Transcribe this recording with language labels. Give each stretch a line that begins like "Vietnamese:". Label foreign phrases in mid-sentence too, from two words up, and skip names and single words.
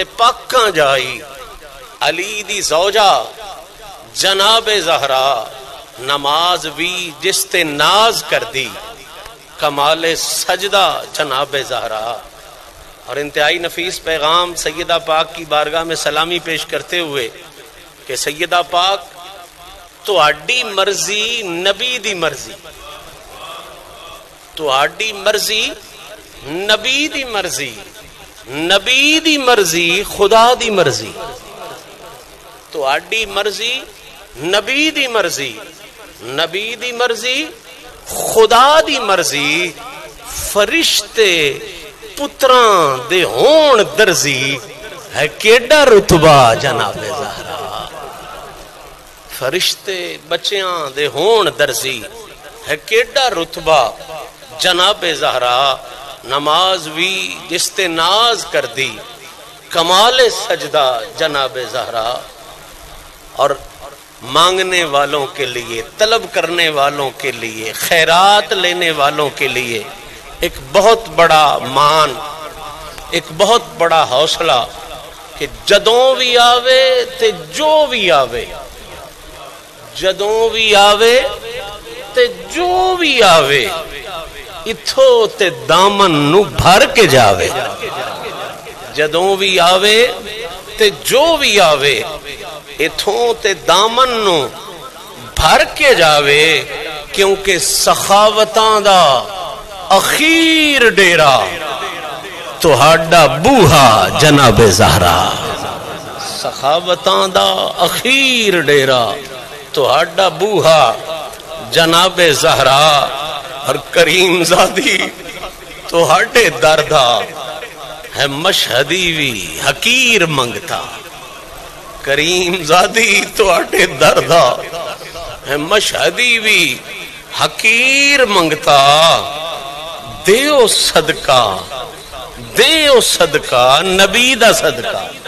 Punjabi: پاکاں جائی، علی دی زوجہ جناب زہرا، نماز بھی جس تے ناز کر دی کمال سجدہ جناب زہرا۔
Urdu: اور انتہائی نفیس پیغام سیدہ پاک کی بارگاہ میں سلامی پیش کرتے ہوئے کہ سیدہ پاک
Punjabi: تہاڈی مرضی نبی دی مرضی، تہاڈی مرضی نبی دی مرضی، نبی دی مرضی خدا دی مرضی، تہاڈی مرضی نبی دی مرضی، نبی دی مرضی خدا دی مرضی، فرشتے پتراں دے ہون درزی، ہے کیڈا رتبہ جناب زہرا، فرشتے بچیاں دے ہون درزی، ہے کیڈا رتبہ جناب زہرا، نماز بھی جس تے ناز کر دی کمال سجدہ جناب زہرا۔
Urdu: اور مانگنے والوں کے لیے، طلب کرنے والوں کے لیے، خیرات لینے والوں کے لیے ایک بہت بڑا مان، ایک بہت بڑا حوصلہ کہ
Punjabi: جدوں بھی آوے تے جو بھی آوے، جدوں بھی آوے تے جو بھی آوے اتھو تے دامن نو بھر کے جاوے، جدوں بھی آوے تے جو بھی آوے اتھوں تے دامن نو بھر کے جاوے، کیونکہ سخاوتاں دا اخیر ڈیرا تہاڈا بوہا جناب زہرا، سخاوتاں دا اخیر ڈیرا تہاڈا بوہا جناب زہرا، اور کریم زادی تہاڈے دردا ہے مشہدی وی حقیر منگتا، کریم زادی تہاڈے دردا ہے مشہدی وی حقیر منگتا، دیو صدقہ، دیو صدقہ نبی دا صدقہ،